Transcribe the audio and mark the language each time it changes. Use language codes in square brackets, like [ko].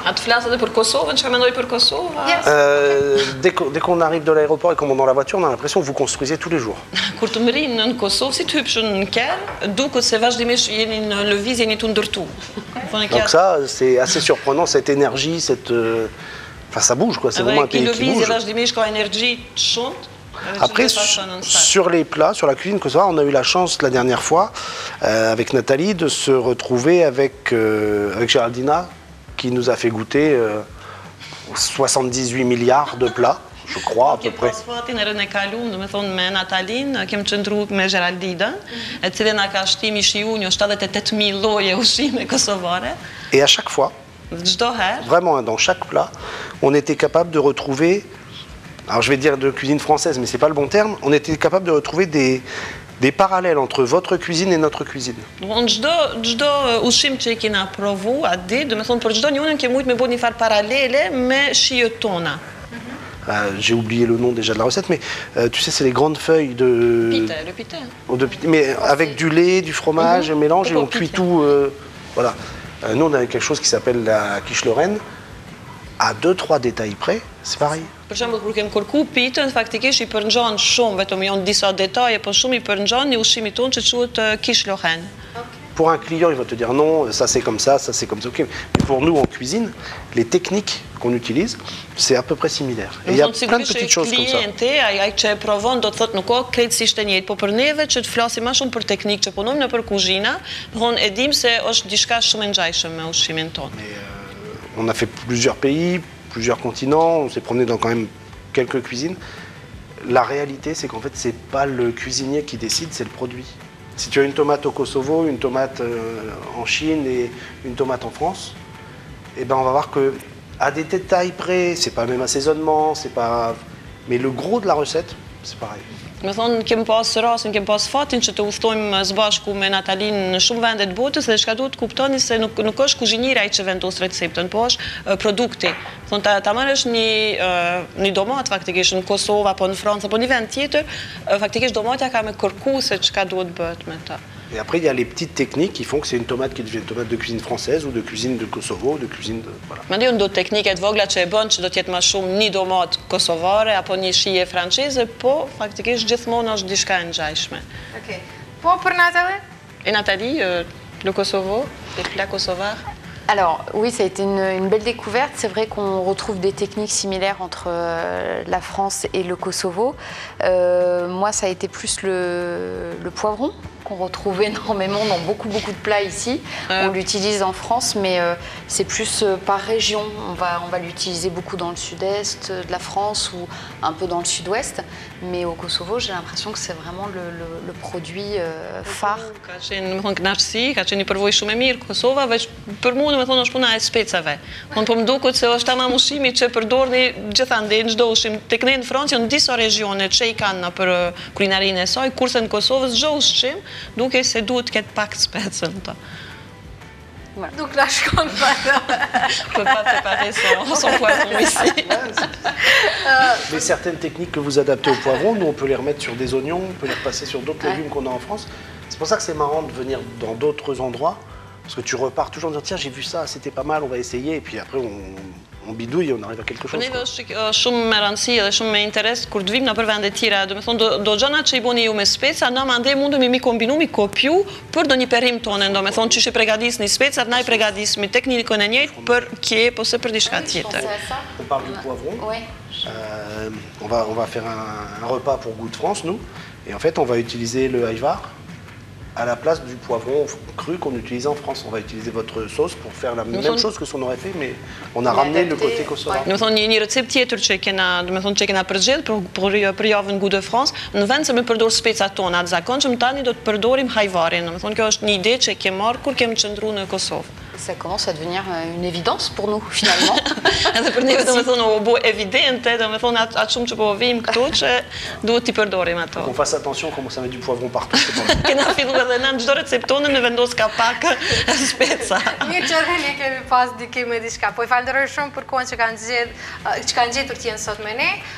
[sq] A të flasë edhe për Kosovën, çfarë mendoj për Kosovën? [fr] Dès qu'on arrive de l'aéroport et qu'on monte dans la voiture, on a l'impression que vous construisez tous les jours. [sq] Kur të mrinë në Kosovë, si të hypshën në kerë, duket se vazhdimisht jeni në lëvizje, jeni të ndërtu. [fr] Donc ça, c'est assez surprenant, cette énergie, enfin ça bouge quoi, c'est vraiment un pays qui bouge. [sq] Vazhdimisht ka énergie të shumtë. [fr] Après, sur les plats, sur la cuisine kosovare, on a eu la chance la dernière fois, avec Nathalie, de se retrouver avec Géraldina, qui nous a fait goûter 78 milliards de plats. je crois, à peu près. [sq] Fatin herën e kaluam, domethënë me Natalin, kemi qëndruar me Geraldinën, e cila na ka shtimi shiu një 78.000 lloje ushqime kosovare. [fr] Et à chaque fois, [sq] Çdo herë, [fr] vraiment, dans chaque plat, on était capable de retrouver, alors je vais dire de cuisine française, mais c'est pas le bon terme, on était capable de retrouver des parallèles entre votre cuisine et notre cuisine. [sq] domethënë çdo ushqim që i kena provu atë ditë, domethënë për çdo njërin kemi mujt me bëu një far paralele me shijet tona. [fr] J'ai oublié le nom déjà de la recette, mais tu sais, c'est les grandes feuilles de... Pite, le pite. Mais avec du lait, du fromage, un mélange, et on cuit Pite. tout. Voilà. Nous, on a quelque chose qui s'appelle la quiche lorraine. À 2-3 détails près, c'est pareil. [sq] Për shembull, kur kem kërku pitën, faktikisht i përngjan shumë, vetëm janë disa detaje, po shumë i përngjan një ushqimi tonë që quhet quiche lorraine. [fr] Pour un client, il va te dire non, ça c'est comme ça c'est comme ça. Ok. Mais pour nous en cuisine, les techniques qu'on utilise, c'est à peu près similaire. Et il y a plein de petites choses comme ça. [sq] Klienti, ai që e provon do të thotë nuk ka krejtësisht e njëjtë, po për neve që të flasim më shumë për teknikë, që punojmë nëpër kuzhina, domthonë e dim se është diçka shumë e ngjashme me ushqimin tonë. [fr] On a fait plusieurs pays, plusieurs continents, on s'est promené dans quand même quelques cuisines. La réalité, c'est qu'en fait, c'est pas le cuisinier qui décide, c'est le produit. Si tu as une tomate au Kosovo, une tomate en Chine et une tomate en France, eh ben on va voir que à des détails près, c'est pas le même assaisonnement, c'est pas, mais le gros de la recette, c'est pareil. [sq] Me thonë, kem pas rastin, kem pas fatin që të udhtojmë së bashku me Natalin në shumë vende të botës dhe çka duhet kuptoni se nuk është kuzhinieri ai që vendos receptën, po është produkti. Thonë ta marrësh një domat faktikisht në Kosovë apo në Francë apo një vend tjetër, faktikisht domatja ka me kërku se çka duhet bëhet me ta. [fr] Et après, il y a les petites techniques qui font que c'est une tomate qui devient une tomate de cuisine française ou de cuisine de Kosovo, de cuisine de... Voilà. [sq] Mendoj ndo tekniket vogla që e bën që do të jetë më shumë një domat kosovare apo një shije franceze, po faktikisht gjithmonë është diçka e ngjashme. Ok. Po për Nathalie? [fr] Et Nathalie, le Kosovo, les plats kosovars? Alors oui, ça a été une belle découverte. C'est vrai qu'on retrouve des techniques similaires entre la France et le Kosovo. Moi, ça a été plus le poivron qu'on retrouve énormément dans beaucoup de plats ici. On l'utilise en France, mais c'est plus par région. On va l'utiliser beaucoup dans le sud-est de la France ou un peu dans le sud-ouest. Mais au Kosovo, j'ai l'impression que c'est vraiment le produit phare. [sq] Ka qenë, më thonë, kënaqësi, ka qenë një përvojë shumë e mirë Kosova, veç për mua, më thonë, është puna e specave. Po më duket se është tamam ushqimi që përdorni gjithandej në çdo ushqim. Tek ne në Francë janë disa regione që i kanë për kulinarinë e saj, kurse në Kosovë çdo ushqim duke se duhet të ketë pak specën ta. [fr] Donc là, je compte pas. On peut pas préparer son poisson ici. Mais certaines techniques que vous adaptez au poivron, nous on peut les remettre sur des oignons, on peut les repasser sur d'autres légumes qu'on a en France. C'est pour ça que c'est marrant de venir dans d'autres endroits, parce que tu repars toujours en disant tiens j'ai vu ça, c'était pas mal, on va essayer, et puis après on bidouille et on arrive à quelque chose. [sq] Neve është shumë me rëndësi dhe shumë me interes kur të vim në për vende tjera, do me thonë do gjanat që i boni ju me speca, na mandej mundemi mi kombinu, mi kopju për do një perim tonë, do me thonë që i pregadisni specat, na i pregadismi teknikën e njëjtë për kjep ose për diçka tjetër. [fr] On parle du poivron. Ouais. On va faire un repas pour Goût de France, nous, et en fait on va utiliser le ajvar à la place du poivron cru qu'on utilise en France. On va utiliser votre sauce pour faire la même chose que ce qu'on aurait fait, mais on a ramené le côté kosovar. [sq] Do me thonë një recept tjetër që kena përgjedh për javën Goût de France, në vend se me përdor specat tona të zakonshëm, tani do të përdorim hajvarin. Do me thonë kjo është një ide që kem marrë kur kem qëndruar në Kosovë. [fr] Ça commence à devenir une évidence pour nous, finalement. [sq] Edhe për neve do me thonë u bë evidente, do me thonë atë shumë që po vim këtu që duhet t'i përdorim ato. [fr] On fasse attention, on commence à mettre du poivron partout. [sq] Kena filluar edhe në çdo recept tonë me vendos ka pak speca. Mirë që edhe ne kemi pas dikim me diçka. Po i falenderoj shumë për kohën që kanë gjetur të jenë sot me ne.